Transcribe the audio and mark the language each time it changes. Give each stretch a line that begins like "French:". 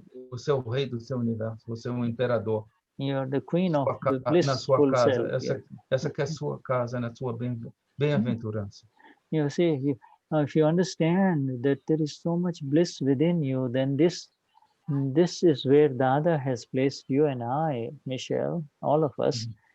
Portuguese: Você é o rei do seu universo, você é um imperador.
English: You're the queen of the blissful self.
Portuguese: Essa que é a sua casa, na sua bem-aventurança.
English: You see, if you understand that there is so much bliss within you, then this is where Dada has placed you and I, Michelle, all of us.